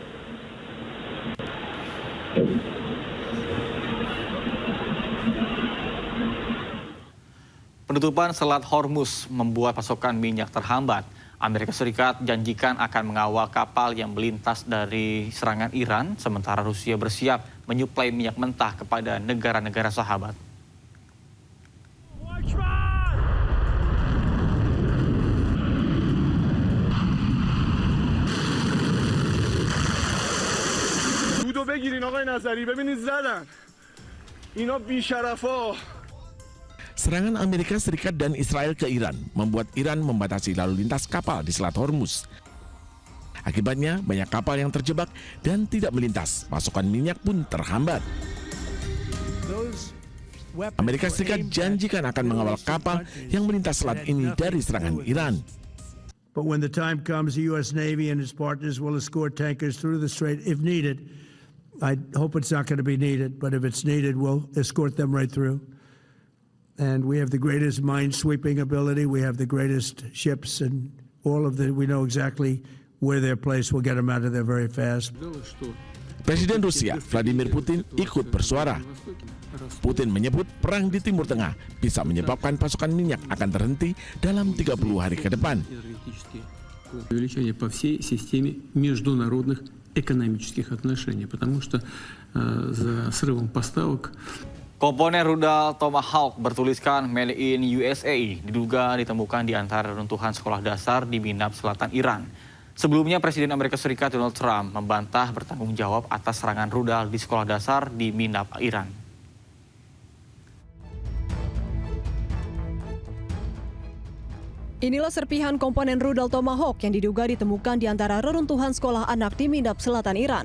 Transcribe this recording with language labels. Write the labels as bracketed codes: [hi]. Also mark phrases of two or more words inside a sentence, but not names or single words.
[id] Penutupan Selat Hormuz membuat pasokan minyak terhambat. Amerika Serikat janjikan akan mengawal kapal yang melintas dari serangan Iran, sementara Rusia bersiap menyuplai minyak mentah kepada negara-negara sahabat. [fa] بگیرین آقای نظری ببینید زدن اینا بی‌شرفا. [id] Serangan Amerika Serikat dan Israel ke Iran membuat Iran membatasi lalu lintas kapal di Selat Hormuz. Akibatnya banyak kapal yang terjebak dan tidak melintas, pasokan minyak pun terhambat. Amerika Serikat janjikan akan mengawal kapal yang melintas selat ini dari serangan Iran. [en] But when the time comes, the U.S. Navy and its partners will escort tankers through the strait if needed. I hope it's not going to be needed, but if it's needed, we'll escort them right through. And we have the greatest mine-sweeping ability. We have the greatest ships, and we know exactly where they're placed. We'll get them out of there very fast. [id] Presiden Rusia, Vladimir Putin, ikut bersuara. Putin menyebut perang di Timur Tengah bisa menyebabkan pasokan minyak akan terhenti dalam 30 hari ke depan. [ru] Увеличение по всей системе международных экономических отношений, потому что за срывом поставок. [id] Komponen rudal Tomahawk bertuliskan [en] Made in USA [id] diduga ditemukan di antara reruntuhan sekolah dasar di Minab, Selatan Iran. Sebelumnya Presiden Amerika Serikat Donald Trump membantah bertanggung jawab atas serangan rudal di sekolah dasar di Minab, Iran. Inilah serpihan komponen rudal Tomahawk yang diduga ditemukan di antara reruntuhan sekolah anak di Minab, Selatan Iran.